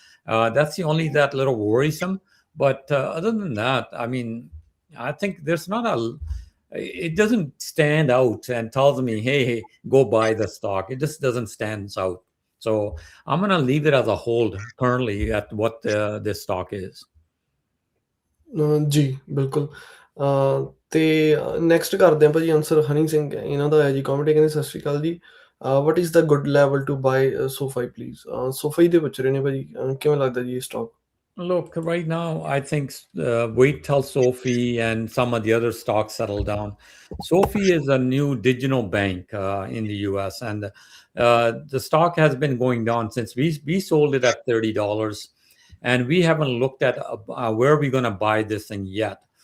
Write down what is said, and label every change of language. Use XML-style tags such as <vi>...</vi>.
<en>That's the only that little worrisome. But other than that, I mean, I think there's not it doesn't stand out and tells me, hey, go buy the stock. It just doesn't stand out. So I'm going to leave it as a hold currently at what this stock is.</en> <pa>ਜੀ ਬਿਲਕੁਲ। ਤੇ next ਕਰਦੇ ਹਾਂ ਭਾਜੀ answer Honey Singh ਇਹਨਾਂ ਦਾ ਹੈ ਜੀ comment ਕਹਿੰਦੇ ਸਤਿ ਸ਼੍ਰੀ ਅਕਾਲ ਜੀ</pa> <en>what is the good level to buy ਸੋਫਾਈ please</en> <pa>ਸੋਫਾਈ ਦੇ ਪੁੱਛ ਰਹੇ ਨੇ ਭਾਜੀ ਕਿਵੇਂ ਲੱਗਦਾ ਜੀ ਇਹ stock</pa> <en>Look, right now, I think wait till Sophie and some of the other stocks settle down. Sophie is a new digital bank in the US, and the stock has been going down since we sold it at $30, and we haven't looked at where we're going to buy this thing yet.</en>